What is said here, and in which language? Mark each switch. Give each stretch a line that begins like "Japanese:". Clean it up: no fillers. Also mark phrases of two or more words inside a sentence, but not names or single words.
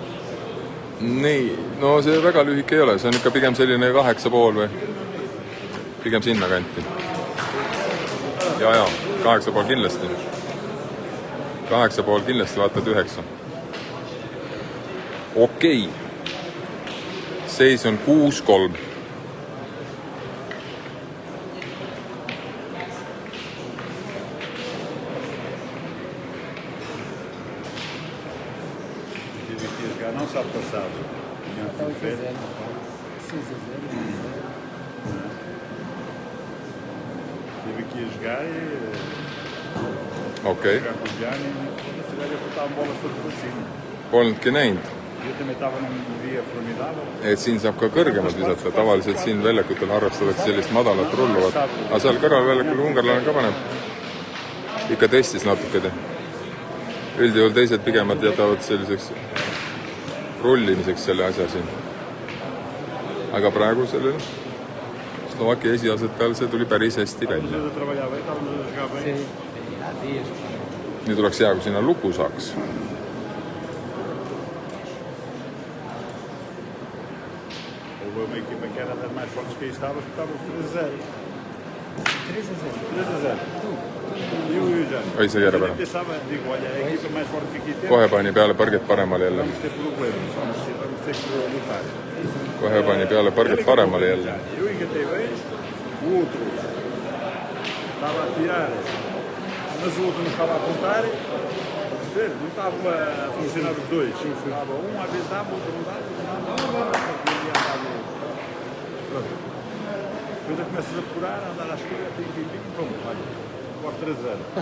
Estonian: Nii, no see väga lühike ei ole, see on ikka pigem selline 8,5 või pigem sinna kanti. Ja, 8,5 kindlasti. 8,5 kindlasti, vaatad 9. Okei. Seis on 6-3.
Portuguese: Não sabe passado. Tive que ir jogar e Ok. jogar com o Gianni e se calhar botavam bolas todas para cima.
Estonian: Polnudki näinud.
Portuguese: Eu também estava num dia formidável.
Estonian: Et siin saab ka kõrgemalt visata, tavaliselt siin väljakutel arvestatakse sellist madalat rulluvat. Aga seal kõrvalväljakul ungarlane ka paneb. Ikka testis natukene. Üldjuhul teised pigemad jätavad selliseks rullimiseks selle asja siin. Aga praegu sellel Slovakkia esiasetajal see tuli päris hästi välja. Nüüd oleks hea, kui sinna luku saaks.
Portuguese: Uma equipa que era das mais fortes que estávamos 3-0. 3-0. E o Gianni?
Estonian: Oi, see järve.
Portuguese: Eu pensava, digo, olha, a equipa mais forte que aqui tem.
Estonian: Kohe pani peale parget paremale jälle.
Portuguese: Vamos ter problemas, vamos ter que lutar.
Estonian: Kohe pani peale parget paremale jälle.
Portuguese: Eu engatei bem, o outro estava a tirar, mas o outro não estava a apontar. Não estava a funcionar os dois. Estava um, às vezes dava, o outro não dava, Depois começas a curar, a andar à esquerda, pronto, olha, agora 3-0.